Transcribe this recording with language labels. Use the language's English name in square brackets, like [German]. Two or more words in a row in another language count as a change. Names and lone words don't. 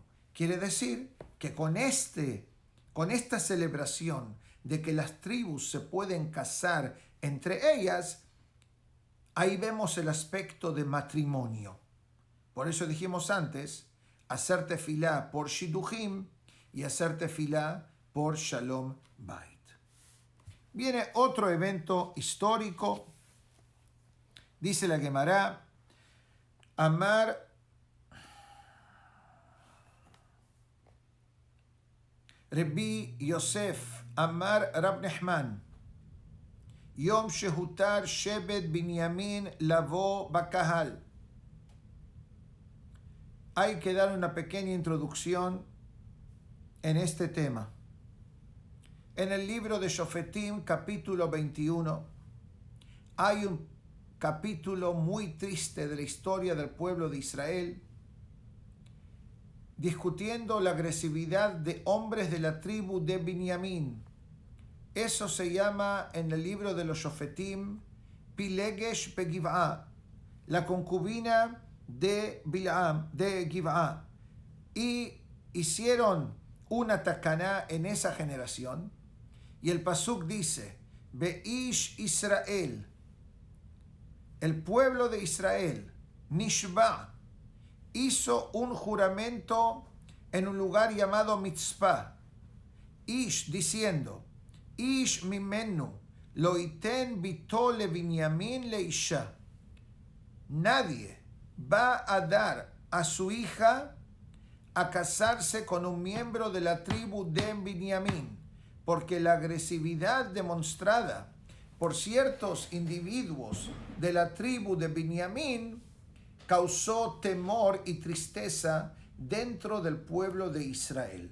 [Spanish] Quiere decir que con esta celebración de que las tribus se pueden casar entre ellas, ahí vemos el aspecto de matrimonio. Por eso dijimos antes, hacer tefilá por Shidduchim y hacer tefilá por [Hebrew] שלום בית. [Spanish] Viene otro evento histórico, dice la Gemara, [Hebrew] אמר רבי יוסף, אמר רב נחמן, יום שהותר שבט בנימין לבוא בקהל. [Spanish] Hay que dar una pequeña introducción en este tema. En el libro de Shofetim, capítulo 21, hay un capítulo muy triste de la historia del pueblo de Israel, discutiendo la agresividad de hombres de la tribu de Binyamin. Eso se llama en el libro de los Shofetim, [Hebrew] פילגש בגבעה, [Spanish] la concubina de Bilam, de Giv'a. Y hicieron una tacaná en esa generación. Y el pasuk dice, [Hebrew] באיש ישראל, [Spanish] el pueblo de Israel, Nishba, hizo un juramento en un lugar llamado Mitzpah, Ish, diciendo, [Hebrew] איש ממנו, לא יתן בתו לבנימין לאשה. [Spanish] Nadie va a dar a su hija a casarse con un miembro de la tribu de Binyamin, porque la agresividad demostrada por ciertos individuos de la tribu de Binyamin causó temor y tristeza dentro del pueblo de Israel.